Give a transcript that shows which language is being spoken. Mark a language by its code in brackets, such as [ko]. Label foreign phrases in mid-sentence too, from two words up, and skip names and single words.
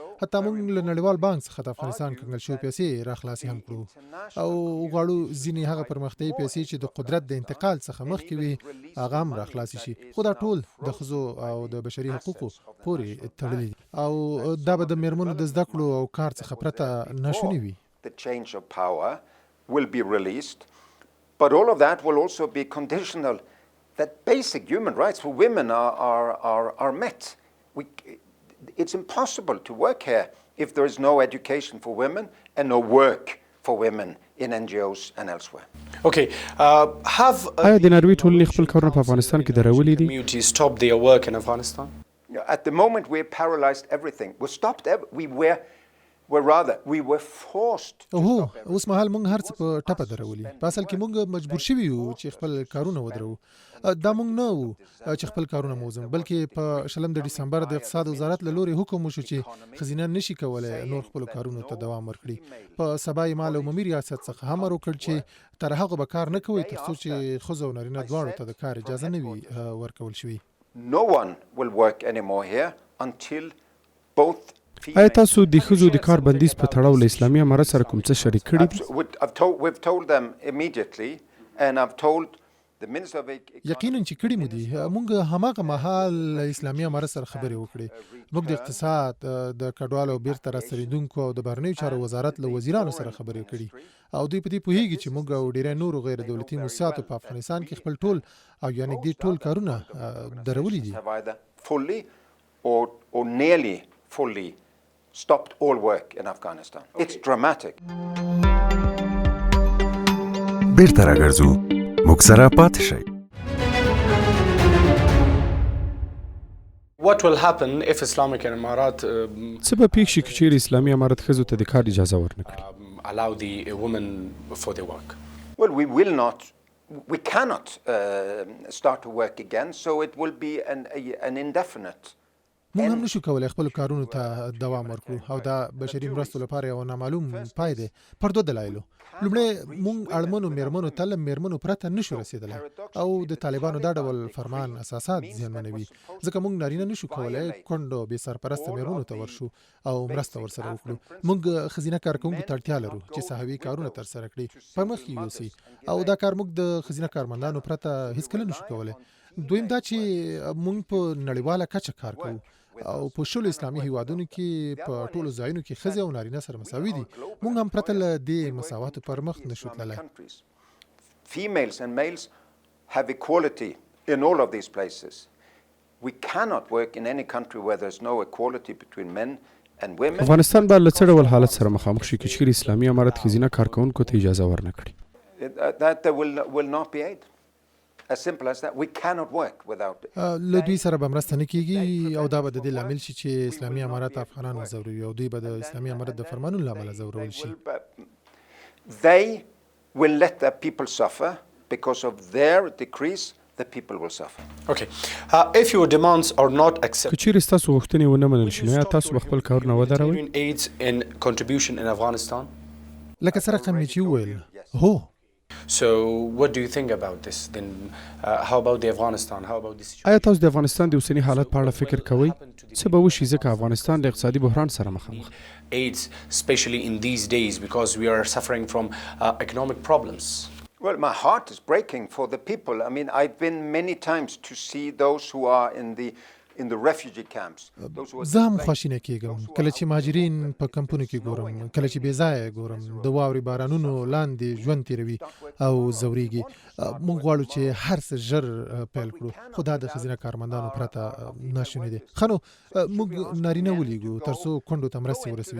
[ps] حتی موږ له نړیوال بانک څخه د افغانستان کنګل شوې پیسې راخلاصې هم کړو او غواړو ځینې هغه پرمختیایي پیسې چې د قدرت د انتقال څخه مخکې وي هغه هم راخلاصې شي. خو دا ټول د ښځو او د بشري حقوقو پورې تړلي دي او دا به د میرمنو د زده کړو او کار څخه پرته ناشونې وي. [en] The change of power will be released, but all of that will also be conditional that basic human rights for women are met. It's impossible to work here if there is no education for women and no work for women in NGOs and elsewhere. Okay, [ps] آیا د ناروې ټولنې خپل کارونه په افغانستان کې درولي دي؟ [en] community stop their work in Afghanistan? At the moment we paralyzed everything. We stopped we were forced to [ps] هو [en] stop everything. [ps] اوس مهال موږ هر څه په ټپه درولي. په اصل کې موږ مجبور شوي یو چې خپل کارونه ودرو. دا موږ نه وو چې خپل کارونه موزم بلکې په 20 د ډسمبر د اقتصاد وزارت له لوري حکم وشو چې خزینه نشي کولای نور خپل کارونو ته دوام ورکړي. په سبای مال عمومي ریاست څخه هم وکړ چې تر هغه به کار نه کوي ترڅو چې ښځو او نارینه دواړو ته د کار اجازه نه وي ورکول شوي. [en] No one will work anymore here until both. [ps] آیا تاسو د ښځو د کار بندیز په تړاو له اسلامي امارت سره کوم څه شریک کړي دي؟ [en] We've told them immediately and I've told the Minister of [ps] یقینا چې کړي مو دي. موږ هماغه مهال اسلامي امارت سره خبرې وکړې. موږ د اقتصاد د کډوالو بیرته راستنېدونکو او د بهرنیو چارو وزارت له وزیرانو سره خبرې کړي او دوی په دې پوهیږي چې موږ او ډیری نورو غیر دولتي مؤسساتو په افغانستان کې خپل ټول او یعنی دې ټول کارونه درولي دي. [en] have either fully or nearly fully stopped all work in Afghanistan. It's dramatic. [ps] بیرته راګرځو موږ سره پاتې شئ. [en] What will happen if Islamic Emirat [ps] څه به پیښ شي که چیرې اسلامي امارت ښځو ته د کار اجازه ورنکړي؟ [en] allow the women for their work? Well, we cannot start to work again, so it will be an indefinite. [ps] موږ هم نشو کولای خپل کارونو ته دوام ورکړو او دا بشري مرستو لپاره یو نامعلوم پای دی پر دوه دلایلو. لومړی موږ اړمنو میرمنو ته له میرمنو پرته نشو رسېدلی او د طالبانو دا ډول فرمان اساسات زیانمنوي ځکه موږ نارینه نشو کولای کونډو بې سرپرسته میرمنو ته ورشو او مرسته ورسره وکړو. موږ ښځینه کارکوونکو ته اړتیا لرو چې صحوي کارونه ترسره کړي پر مخ یې یوسي او دا کار موږ د ښځینه کارمندانو پرته هیڅکله نشو کولای. دویم دا چې موږ په نړیواله کچه کار کوو او په شلو اسلامي هیوادونو کې په ټولو ځایونو کې ښځې او نارینه سره مساوي دي. موږ هم پرته له دې مساواتو پر مخ نشو تللی. [en] Females and males have equality in all of these places. We cannot work in any country where there's no equality between men and women. [ps] افغانستان به له څه ډول حالت سره مخامخ شي که چیرې اسلامي امارت ښځینه کارکوونکو ته اجازه ورنکړي؟ [en] That there will not be aid. As simple as that. We cannot work without it. [ps] له دوی سره به مرسته نه کیږي او دا به د دې لامل شي چې اسلامي امارت افغانان وځوروي او دوی به د اسلامي امارت د فرمانونو له امله ځورول شي. [en] They will let the people suffer because of their decrees. The people will suffer. Okay. If your demands are not accepted, [ps] که چیرې ستاسو غوښتنې ونه منل شي نو تاسو به خپل کارونه ودروئ؟ [en] aids in contribution in Afghanistan? [ps] لکه څرنګه مې چې وویل هو [en] So what do you think about this then? How about the Afghanistan? How about this situation? [ps] آیا تاسو د افغانستان د اوسنی حالت په اړه فکر کوئ؟ څه به وشي ځکه افغانستان د اقتصادي بحران سره مخامخ [en] AIDS, especially in these days, because we are suffering from economic problems. Well, my heart is breaking for the people. I mean, I've been many times to see those who are in the refugee camps. [ps] زه هم خواشینه کېږم کله چې مهاجرین په کمپونو کې ګورم، کله چې بې ځایه ګورم د واورې بارانونو لاندې ژوند تېروي او ځورېږي. موږ غواړو چې هر څه ژر پیل کړو، خو دا د ښځینه کارمندانو پرته ناشونی دی. ښه نو موږ نارینه ولیږو تر څو کونډو ته مرستې ورسوي.